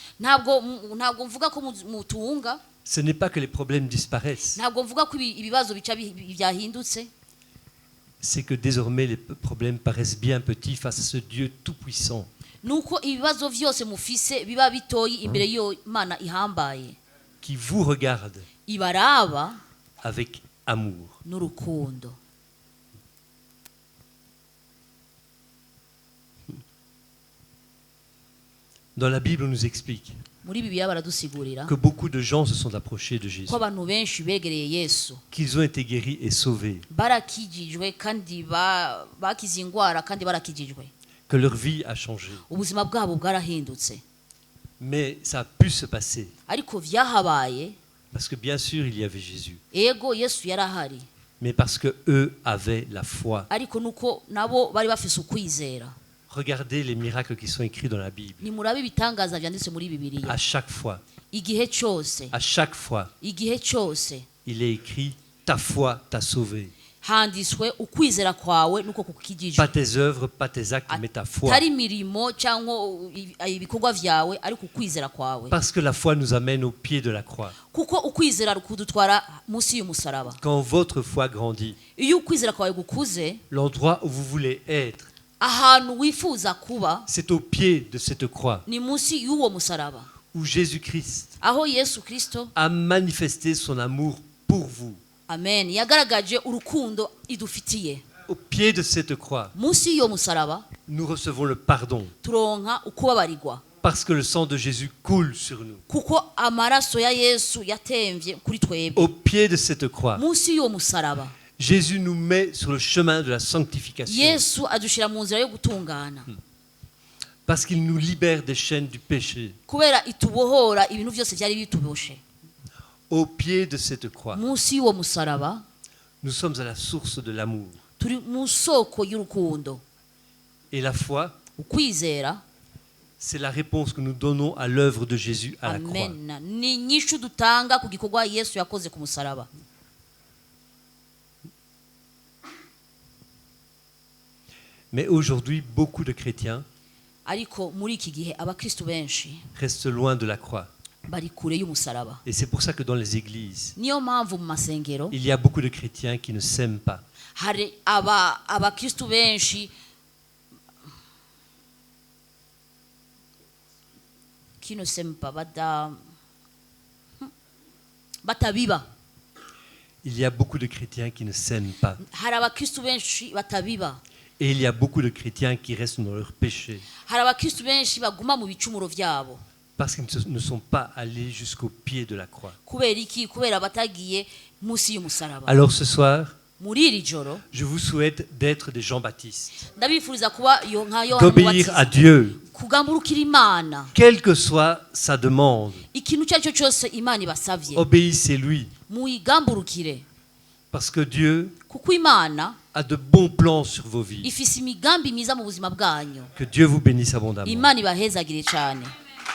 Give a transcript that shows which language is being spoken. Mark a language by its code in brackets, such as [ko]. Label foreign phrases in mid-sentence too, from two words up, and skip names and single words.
[rn] Ntabwo mvuga ko mutunga. [fr] Ce n'est pas que les problèmes disparaissent. [rn] Ntabwo mvuga ko ibibazo bica byahindutse. [fr] C'est que désormais les problèmes paraissent bien petits face à ce Dieu tout-puissant. [rn] Nuko ibibazo vyose mufise biba bitoyi imbere yo Imana ihambaye. [fr] Qui vous regarde [rn] Ibaraba [fr] avec amour. [rn] n'urukundo. [fr] Dans la Bible, on nous explique [rn] Muri Bibiliya baradusigurira [fr] que beaucoup de gens se sont approchés de Jésus, [rn] ko abantu benshi begereye Yesu. [fr] qu'ils ont été guéris et sauvés, [rn] Barakijijwe kandi bakize ingwara kandi barakijijwe. [fr] que leur vie a changé. [rn] Ubuzima bwabo bwarahindutse. [fr] Mais ça a pu se passer [rn] Ariko vyahabaye [fr] Parce que bien sûr, il y avait Jésus, [rn] ego yesu yari ahari, [fr] mais parce que eux avaient la foi. [rn] ariko nuko nabo bari bafise ukwizera. [fr] Regardez les miracles qui sont écrits dans la Bible. [rn] Nimurabe ibitangaza vyanditse muri bibiliya. [fr] À chaque fois, [rn] Igihe cyose, igihe cyose [fr] il est écrit ta foi t'a sauvé. [rn] handitswe ukwizera kwawe nuko kukijije. [fr] Pas tes œuvres, pas tes actes, mais ta foi. [rn] Tari mirimo cyangwa ibikorwa vyawe, ariko ukwizera kwawe. [fr] Parce que la foi nous amène au pied de la croix. [rn] Kuko ukwizera rukudutwara munsi y'umusaraba. [fr] Quand votre foi grandit, [rn] Iyo ukwizera kwawe gukuze, [fr] l'endroit où vous voulez être, [rn] ahantu wifuza kuba [fr] c'est au pied de cette croix [rn] ni munsi y'uwo musaraba, [fr] où Jésus-Christ [rn] aho Yesu Kristo, [fr] a manifesté son amour pour vous. [rn] amen, yagaragaje urukundo idufitiye. [fr] Au pied de cette croix, [rn] Munsi y'uwo musaraba [fr] nous recevons le pardon [rn] turonka ukubabarirwa, [fr] parce que le sang de Jésus coule sur nous. [rn] kuko amaraso ya Yesu yatemvye kuri twebwe. [fr] Au pied de cette croix, [rn] Munsi y'uwo musaraba [fr] Jésus nous met sur le chemin de la sanctification [rn] Yesu adushira mu nzira yo gutungana, [fr] parce qu'il nous libère des chaînes du péché. [rn] kubera itubohora ibintu byose byari bituboshe. [fr] Au pied de cette croix, [rn] Munsi y'uwo musaraba [fr] nous sommes à la source de l'amour. [rn] turi mu soko y'urukundo. [fr] Et la foi, [rn] Ukwizera, [fr] c'est la réponse que nous donnons à l'œuvre de Jésus à la croix. [rn] amen, ni nyishu dutanga ku gikorwa Yesu yakoze ku musaraba. [fr] Mais aujourd'hui, beaucoup de chrétiens [rn] Ariko muri iki gihe abakristo benshi [fr] restent loin de la croix. [rn] bari kure y'umusaraba. [fr] Et c'est pour ça que dans les églises, [rn] Niyo mpamvu mu masengero [fr] il y a beaucoup de chrétiens qui ne s'aiment pas. [rn] hari abakristo benshi [fr] qui ne s'aiment pas, [rn] batabiba. [fr] Il y a beaucoup de chrétiens qui ne s'aiment pas. [rn] Hari abakristo benshi batabiba. [fr] Et il y a beaucoup de chrétiens qui restent dans leur péché [rn] Hari abakristo benshi baguma mu bicumuro vyabo. [fr] parce qu'ils ne sont pas allés jusqu'au pied de la croix. [rn] Kubera iki? Kubera batagiye munsi y'umusaraba. [fr] Alors ce soir, [rn] Muri iri joro [fr] je vous souhaite d'être des Jean-Baptiste, [rn] ndabifuriza kuba nka Yohana [fr] d'obéir à [rn] Umubatiza, [fr] Dieu, [rn] kugamburukira Imana. [fr] quelle que soit sa demande. [rn] Ikintu cyaricyo cyose Imana ibasavye [fr] Obéissez-lui, [rn] muyigamburukire, [fr] parce que Dieu [rn] kuko Imana [fr] a de bons plans sur vos vies. [rn] ifise imigambi myiza mu buzima bwanyu. [fr] Que Dieu vous bénisse abondamment. [rn] Imana ibahezagire cyane.